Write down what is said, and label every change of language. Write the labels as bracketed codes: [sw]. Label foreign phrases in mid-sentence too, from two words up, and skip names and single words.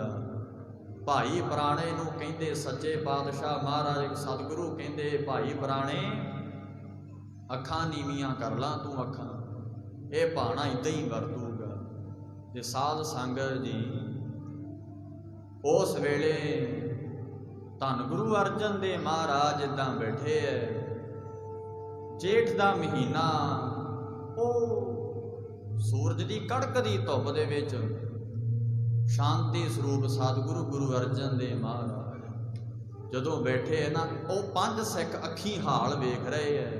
[pa] ਭਾਈ ਪ੍ਰਾਣੇ ਨੂੰ ਕਹਿੰਦੇ ਸੱਚੇ ਪਾਤਸ਼ਾਹ ਮਹਾਰਾਜ ਸਤਿਗੁਰੂ ਕਹਿੰਦੇ ਭਾਈ ਪ੍ਰਾਣੇ ਅੱਖਾਂ ਨੀਵੀਆਂ ਕਰ ਲਾ ਤੂੰ ਅੱਖਾਂ, ਇਹ ਭਾਣਾ ਇੱਦਾਂ ਹੀ ਵਰਤੂਗਾ। ਤੇ ਸਾਧ ਸੰਗਤ ਜੀ ਉਸ ਵੇਲੇ ਧੰਨ ਗੁਰੂ ਅਰਜਨ ਦੇਵ ਮਹਾਰਾਜ ਇੱਦਾਂ ਬੈਠੇ ਹੈ, ਜੇਠ ਦਾ ਮਹੀਨਾ, ਓ ਸੂਰਜ ਕੀ ਕੜਕਦੀ ਧੁੱਪ ਦੇ ਵਿੱਚ ਸ਼ਾਂਤੀ ਸਰੂਪ ਸਤਿਗੁਰੂ ਗੁਰੂ ਅਰਜਨ ਦੇਵ ਮਹਾਰਾਜ ਜਦੋਂ ਬੈਠੇ ਹੈ ਨਾ, ਵੋ 5 ਸਿੱਖ ਅੱਖੀਂ ਹਾਲ ਵੇਖ ਰਹੇ ਹੈ।